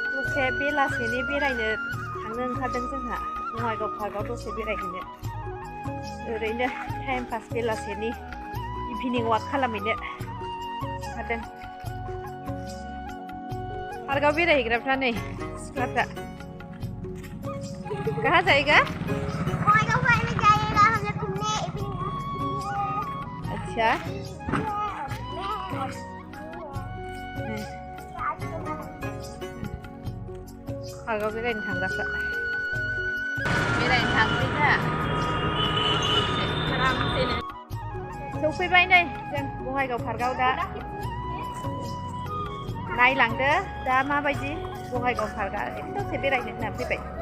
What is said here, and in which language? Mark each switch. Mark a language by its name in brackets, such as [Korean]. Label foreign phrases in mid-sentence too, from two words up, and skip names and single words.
[Bodo] दसे बेलासेनि बेरायनो थांनो ओंखारदों जोंहा बङाइगाव पार्कआव दसे बेरायहैनो ओरैनो [English] time pass [Bodo] बेलासेनि [English] evening walk [Bodo] खालामहैनो ओंखारदों। पार्कआव बेरायहैग्राफ्रा नै सिख्लाफ्रा [Hindi] कहाँ जाएगा? बङाइगाव पार्क में जाएगा हम लोग घूमने [English] evening walk. [Bodo] अच्छा पार्कआव बेरायनो थांग्राफ्रा बेरायनो थांसै दा सौफैबाय नै जों बङाइगाव पार्कआव दा नायलांदो दा माबायदि बङाइगाव पार्कआ दसे बेरायनो होनना फैबाय।